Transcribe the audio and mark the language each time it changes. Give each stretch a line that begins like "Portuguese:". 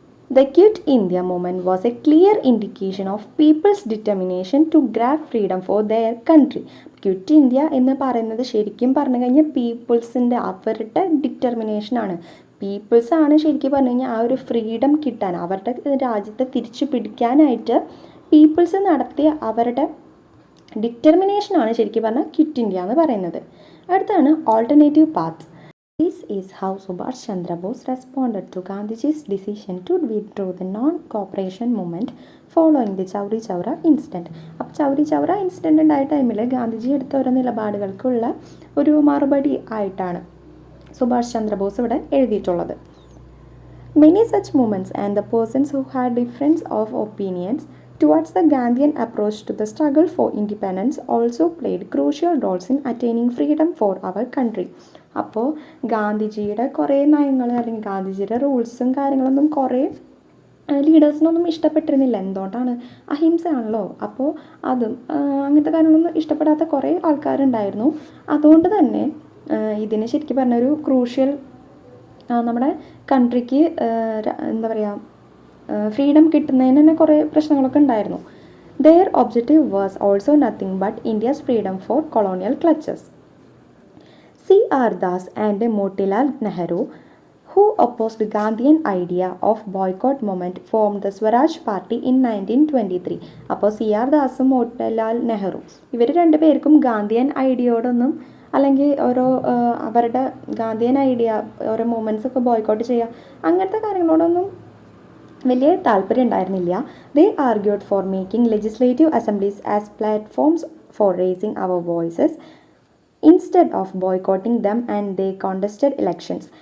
English: The Quit India movement was a clear indication of people's determination to grab freedom for their country.
Malayalam: Quit India എന്ന് പറയുന്നത് ശരിക്കും പറഞ്ഞു കഴിഞ്ഞാൽ പീപ്പിൾസിൻ്റെ അവരുടെ ഡിറ്റർമിനേഷനാണ്. പീപ്പിൾസാണ് ശരിക്കും പറഞ്ഞു കഴിഞ്ഞാൽ ആ ഒരു ഫ്രീഡം കിട്ടാൻ, അവരുടെ രാജ്യത്തെ തിരിച്ചു പിടിക്കാനായിട്ട് പീപ്പിൾസ് നടത്തിയ അവരുടെ ഡിറ്റർമിനേഷനാണ് ശരിക്കും പറഞ്ഞാൽ ക്വിറ്റ് ഇന്ത്യ എന്ന് പറയുന്നത്. അടുത്താണ്
English: Alternative paths. This is how Subhash Chandra Bose responded to Gandhiji's decision to withdraw the non-cooperation movement following the Chowri Chowra incident.
Malayalam: അപ്പോൾ ചൗരി ചൗര ഇൻസിഡൻറ്റ് ഉണ്ടായ ടൈമിൽ ഗാന്ധിജി എടുത്ത ഓരോ നിലപാടുകൾക്കുള്ള ഒരു മറുപടി ആയിട്ടാണ് സുഭാഷ് ചന്ദ്രബോസ് ഇവിടെ എഴുതിയിട്ടുള്ളത്.
English: Many such movements and the persons who had difference of opinions towards the Gandhian approach to the struggle for independence also played crucial roles in attaining freedom for our country.
Malayalam: അപ്പോൾ ഗാന്ധിജിയുടെ കുറേ നയങ്ങൾ അല്ലെങ്കിൽ ഗാന്ധിജിയുടെ റൂൾസും കാര്യങ്ങളൊന്നും കുറേ ലീഡേഴ്സിനൊന്നും ഇഷ്ടപ്പെട്ടിരുന്നില്ല. എന്തുകൊണ്ടാണ്? അഹിംസയാണല്ലോ. അപ്പോൾ അതും അങ്ങനത്തെ കാര്യങ്ങളൊന്നും ഇഷ്ടപ്പെടാത്ത കുറേ ആൾക്കാരുണ്ടായിരുന്നു. അതുകൊണ്ട് തന്നെ ഇതിന് ശരിക്കും പറഞ്ഞൊരു ക്രൂഷ്യൽ നമ്മുടെ കൺട്രിക്ക് എന്താ പറയുക, ഫ്രീഡം കിട്ടുന്നതിന് തന്നെ കുറേ പ്രശ്നങ്ങളൊക്കെ ഉണ്ടായിരുന്നു.
English: Their objective was also nothing but India's freedom for colonial clutches. C.R. Das and Motilal Nehru, who opposed Gandhian idea of boycott movement, formed the Swaraj Party in 1923.
Malayalam: അപ്പോൾ C.R. ദാസും മോട്ടിലാൽ നെഹ്റു ഇവർ രണ്ടുപേർക്കും ഗാന്ധിയൻ ഐഡിയയോടൊന്നും അല്ലെങ്കിൽ ഓരോ അവരുടെ ഗാന്ധിയൻ ഐഡിയ ഓരോ മൂവ്മെൻറ്റ്സ് ഒക്കെ boycott ചെയ്യുക അങ്ങനത്തെ കാര്യങ്ങളോടൊന്നും വലിയ താല്പര്യം ഉണ്ടായിരുന്നില്ല.
English: They argued for making legislative assemblies as platforms for raising our voices instead of boycotting them and they contested elections.